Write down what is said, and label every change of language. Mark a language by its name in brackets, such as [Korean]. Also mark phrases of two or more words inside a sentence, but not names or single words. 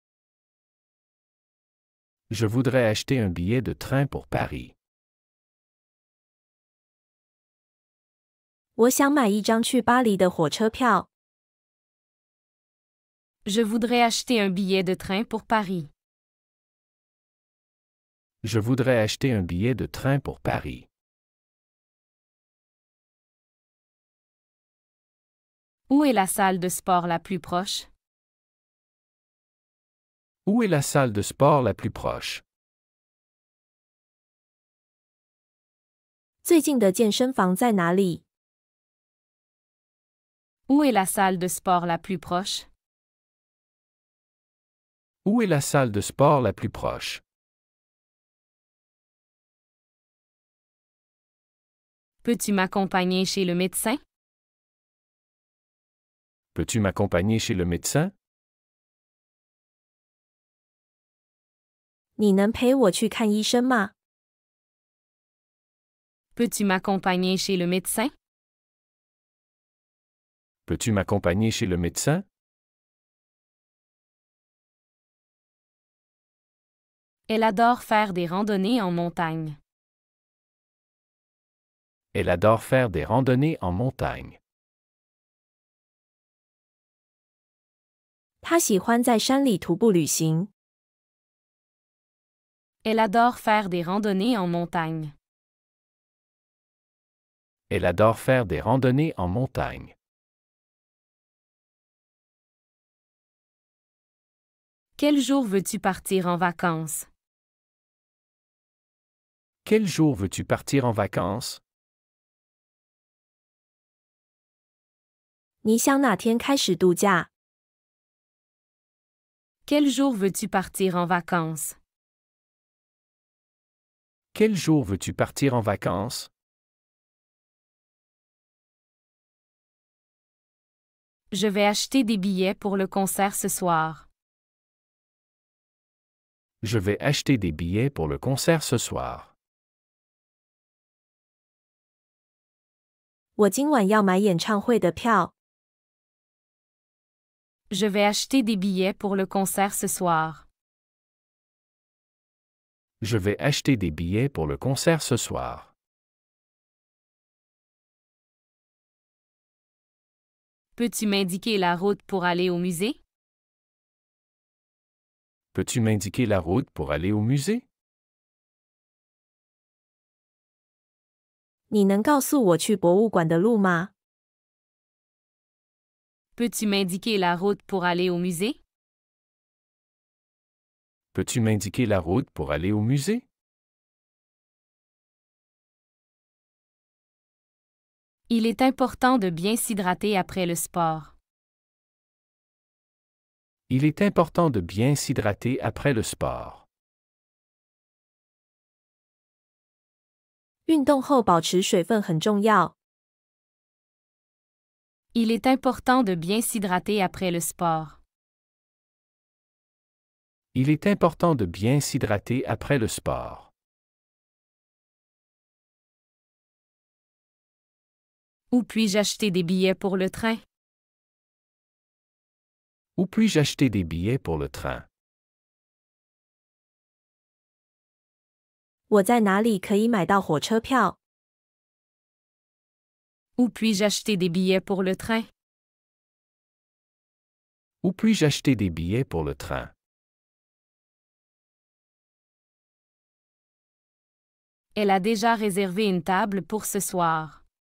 [French] Je voudrais acheter un billet de train pour Paris. [Chinese] 我想买一张去巴黎的火车票。 [French] Je voudrais acheter un billet de train pour Paris. Je voudrais acheter un billet de train pour Paris. Où est la salle de sport la plus proche? Où est la salle de sport la plus proche? [Chinese] 最近的健身房在哪里？ [French] Où est la salle de sport la plus proche? Où est la salle de sport la plus proche? Peux-tu m'accompagner chez le médecin? Peux-tu m'accompagner chez le médecin? [Chinese] 你能陪我去看医生吗？ [French] Peux-tu m'accompagner chez le médecin? Peux-tu m'accompagner chez le médecin? Elle adore faire des randonnées en montagne. Elle adore faire des randonnées en montagne. [Chinese] 她喜欢在山里徒步旅行。 [French] Elle adore faire des randonnées en montagne. Elle adore faire des randonnées en montagne. Quel jour veux-tu partir en vacances? Quel jour veux-tu partir en vacances? [Chinese] 你想哪天开始度假？ [French] Quel jour veux-tu partir en vacances? Quel jour veux-tu partir en vacances? Je vais acheter des billets pour le concert ce soir. Je vais acheter des billets pour le concert ce soir. [Chinese] 我今晚要买演唱会的票。 [French] Je vais acheter des billets pour le concert ce soir. Je vais acheter des billets pour le concert ce soir. Peux-tu m'indiquer la route pour aller au musée? Peux-tu m'indiquer la route pour aller au musée? [Chinese] 你能告诉我去博物馆的路吗？ [French] Peux-tu m'indiquer la route pour aller au musée? Peux-tu m'indiquer la route pour aller au musée? Il est important de bien s'hydrater après le sport. Il est important de bien s'hydrater après le sport. [Chinese] 运动后保持水分很重要。 [French] Il est important de bien s'hydrater après le sport. Il est important de bien s'hydrater après le sport. Où puis-je acheter des billets pour le train? Où puis-je acheter des billets pour le train? [Chinese] 我在哪里可以买到火车票？ [French] Où puis-je acheter des billets pour le train? Où puis-je acheter des billets pour le train? Elle a déjà réservé une table pour ce soir.